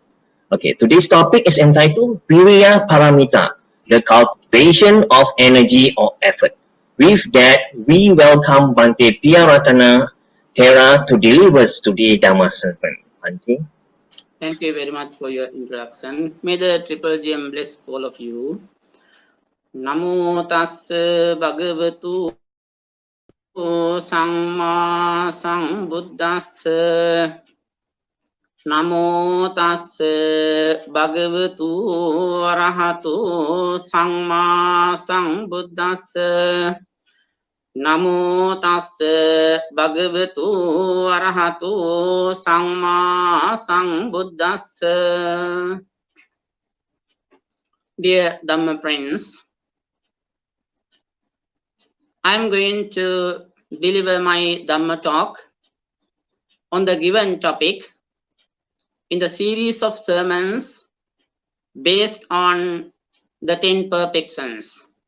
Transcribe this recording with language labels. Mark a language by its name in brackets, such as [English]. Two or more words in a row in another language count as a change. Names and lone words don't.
[English] Okay, today's topic is entitled Viriya Paramita, the cultivation of energy or effort. With that, we welcome Bhante Piyarathana Thera to deliver today Dhamma sermon. Bhante. Thank you very much for your introduction. May the triple gem bless all of you. [Pali] Namo tassa bhagavatu samma sambuddhassa. Namo tassa bhagavatu arahatu samma sambuddhassa. Namo tassa bhagavatu arahatu samma sambuddhassa. [English] Dear Dhamma friends, I am going to deliver my Dhamma talk on the given topic in the series of sermons based on the 10 perfections.